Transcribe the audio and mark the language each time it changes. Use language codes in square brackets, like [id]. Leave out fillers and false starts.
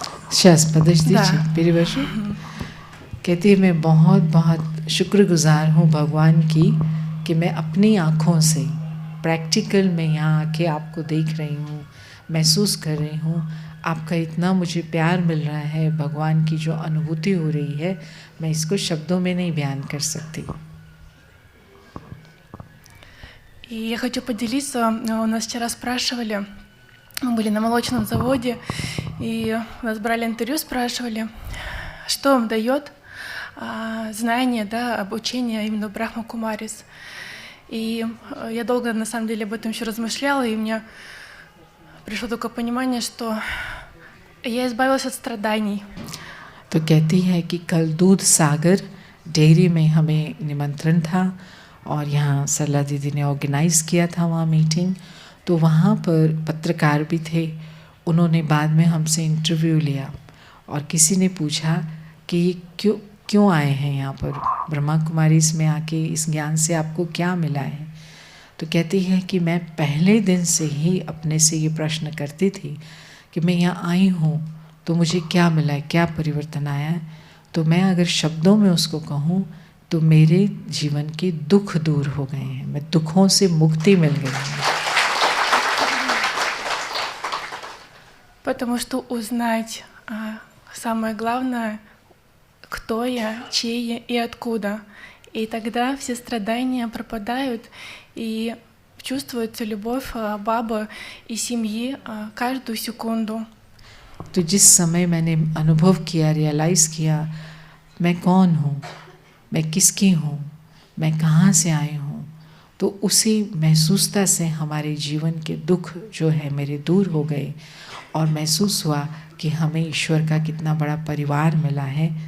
[ru] Сейчас, подождите, перевожу. [hi] कहती है मैं बहुत बहुत शुक्रगुजार हूँ भगवान की कि मैं अपनी आँखों से प्रैक्टिकल मैं यहाँ आके आपको देख रही हूँ, महसूस कर रही हूँ, आपका इतना मुझे प्यार मिल रहा है, भगवान की जो अनुभूति हो रही है, मैं इसको शब्दों में नहीं बयान कर सकती. [ru] И я хочу поделиться, у нас вчера спрашивали, мы были на молочном заводе, и у нас брали интервью, спрашивали, что вам дает знание, да, обучение именно Брахма Кумарис. И я долго, на самом деле, об этом еще размышляла, и у меня пришло только понимание, что я избавилась от страданий. [hi] तो कहती है कि कल दूध सागर डेयरी में हमें निमंत्रण था और यहाँ सरला दीदी ने ऑर्गेनाइज़ किया था वहाँ मीटिंग. तो वहाँ पर पत्रकार भी थे. उन्होंने बाद में हमसे इंटरव्यू लिया और किसी ने पूछा कि क्यों आए हैं यहाँ पर ब्रह्मा कुमारी इसमें आके, इस ज्ञान से आपको क्या मिला है. तो कहती है कि मैं पहले दिन से ही अपने से ये प्रश्न करती थी कि मैं यहाँ आई हूँ तो मुझे क्या मिला है, क्या परिवर्तन आया है. तो मैं अगर शब्दों में उसको कहूँ तो मेरे जीवन के दुख दूर हो गए हैं, मैं दुखों से मुक्ति मिल गई है. [ru] Потому что узнать самое главное, кто я, чей я и откуда. И тогда все страдания пропадают, и чувствуется любовь бабы и семьи каждую секунду. [hi] तो जिस समय मैंने अनुभव किया, रियलाइज़ किया मैं कौन हूँ, मैं किसकी हूँ, मैं कहाँ से आई हूँ, तो उसी महसूसता से हमारे जीवन के दुख जो है मेरे दूर हो गए और महसूस हुआ कि हमें ईश्वर का कितना बड़ा परिवार मिला है.